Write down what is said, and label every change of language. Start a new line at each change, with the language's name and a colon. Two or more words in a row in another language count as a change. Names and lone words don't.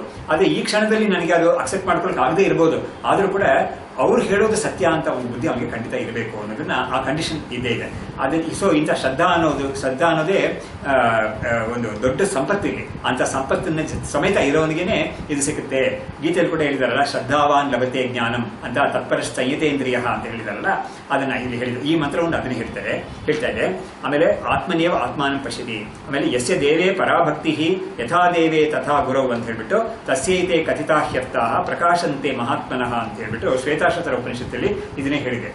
Kannada: ಆದ್ರೆ ಈ ಕ್ಷಣದಲ್ಲಿ ನನಗೆ ಅದು ಅಕ್ಸೆಪ್ಟ್ ಮಾಡ್ಕೊಳಕ್ ಆಗದೆ ಇರ್ಬೋದು, ಆದ್ರೂ ಕೂಡ ಅವ್ರು ಹೇಳೋದು ಸತ್ಯ ಅಂತ ಒಂದು ಬುದ್ಧಿ ಅವನಿಗೆ ಖಂಡಿತ ಇರಬೇಕು ಅನ್ನೋದನ್ನ ಆ ಕಂಡೀಷನ್ ಇದ್ದೇ ಇದೆ. ಅದೇ ಸೊ ಇಂಥ ಶ್ರದ್ಧಾ ಅನ್ನೋದೇ ಒಂದು ದೊಡ್ಡ ಸಂಪತ್ತು. ಇಲ್ಲಿ ಅಂತ ಸಂಪತ್ತನ್ನ ಸಮೇತ ಇರೋನಿಗೇನೆ ಇದು ಸಿಗುತ್ತೆ. ಗೀತೆಯಲ್ಲಿ ಕೂಡ ಹೇಳಿದಾರಲ್ಲ,
Sanskrit: ಶ್ರದ್ಧಾವಾನ್ ಲಭತೆ ಜ್ಞಾನಂ
Kannada: ಅಂತ
Sanskrit: ತತ್ಪರ ಸಂಯತೇಂದ್ರಿಯ
Kannada: ಅಂತ ಹೇಳಿದಾರಲ್ಲ, ಅದನ್ನ ಇಲ್ಲಿ ಹೇಳಿದ್ರು. ಈ ಮಂತ್ರವನ್ನು ಅದನ್ನ ಹೇಳ್ತಾ ಇದೆ.
Sanskrit: ಆಮೇಲೆ ಆತ್ಮನೇವ ಆತ್ಮಾನಂ ಪಶ್ಯತಿ, ಆಮೇಲೆ ಯಸ್ಯ ದೇವೇ ಪರಾಭಕ್ತಿ ಯಥಾ ದೇವೇ ತಥಾ ಗುರವ್
Kannada: ಅಂತ ಹೇಳ್ಬಿಟ್ಟು
Sanskrit: ತಸ್ಯೈತೆ ಕಥಿತಾಹ್ಯರ್ಥಾಃ ಪ್ರಕಾಶಂತೆ ಮಹಾತ್ಮನಃ
Kannada: ಅಂತ ಹೇಳ್ಬಿಟ್ಟು ಶ್ವೇತಾಶ್ವತರ ಉಪನಿಷತ್ತಲ್ಲಿ ಇದನ್ನೇ ಹೇಳಿದೆ.